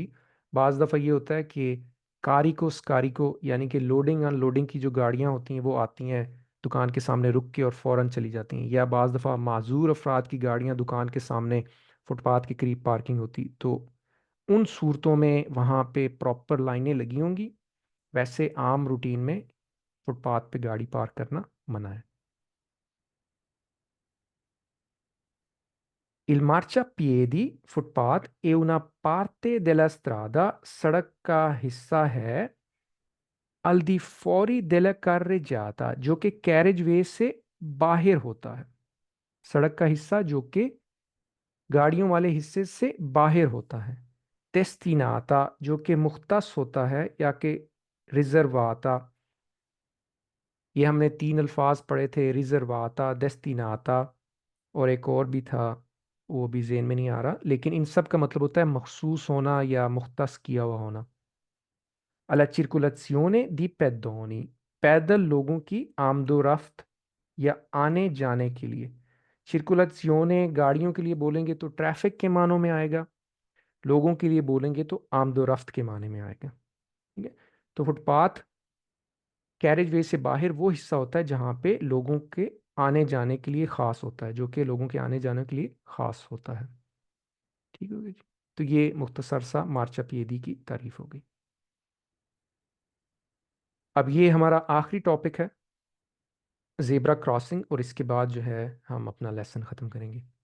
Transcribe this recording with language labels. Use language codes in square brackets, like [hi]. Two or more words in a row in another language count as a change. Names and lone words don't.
[ur] بعض دفعہ یہ ہوتا ہے کہ [it] carico scarico [ur] یعنی کہ لوڈنگ ان لوڈنگ کی جو گاڑیاں ہوتی ہیں وہ آتی ہیں دکان کے سامنے رک کے اور فوراً چلی جاتی ہیں، یا بعض دفعہ معذور افراد کی گاڑیاں دکان کے سامنے فٹ پاتھ کے قریب پارکنگ ہوتی، تو ان صورتوں میں وہاں پہ پراپر لائنیں لگی ہوں گی، ویسے عام روٹین میں فٹ پاتھ پہ گاڑی پارک کرنا منع ہے۔ [it] Il marciapiedi [ur] فٹ پاتھ [it] è una parte della strada، [ur] سڑک کا حصہ ہے [it] al di fuori della carreggiata [ur] جو کہ کیریج وے سے باہر ہوتا ہے، سڑک کا حصہ جو کہ گاڑیوں والے حصے سے باہر ہوتا ہے۔ destinata جو کہ مختص ہوتا ہے یا کہ ریزرواتا، یہ ہم نے تین الفاظ پڑھے تھے، ریزرواتا، destinata اور ایک اور بھی تھا وہ بھی ذہن میں نہیں آ رہا، لیکن ان سب کا مطلب ہوتا ہے مخصوص ہونا یا مختص کیا ہوا ہونا۔ [it] alla circolazione di pedoni، [ur] پیدل لوگوں کی آمد و رفت یا آنے جانے کے لیے۔ circolazione گاڑیوں کے لیے بولیں گے تو ٹریفک کے معنوں میں آئے گا، لوگوں کے لیے بولیں گے تو آمد اور رفت کے معنے میں آئے گا۔ ٹھیک ہے. تو فٹ پاتھ کیریج وے سے باہر وہ حصہ ہوتا ہے جہاں پہ لوگوں کے آنے جانے کے لیے خاص ہوتا ہے، جو کہ لوگوں کے آنے جانے کے لیے خاص ہوتا ہے. ٹھیک ہو گیا جی. تو یہ مختصر سا مارچاپیئدی کی تعریف ہو گئی۔ اب یہ ہمارا آخری ٹاپک ہے، زیبرا کراسنگ، اور اس کے بعد جو ہے ہم اپنا لیسن ختم کریں گے.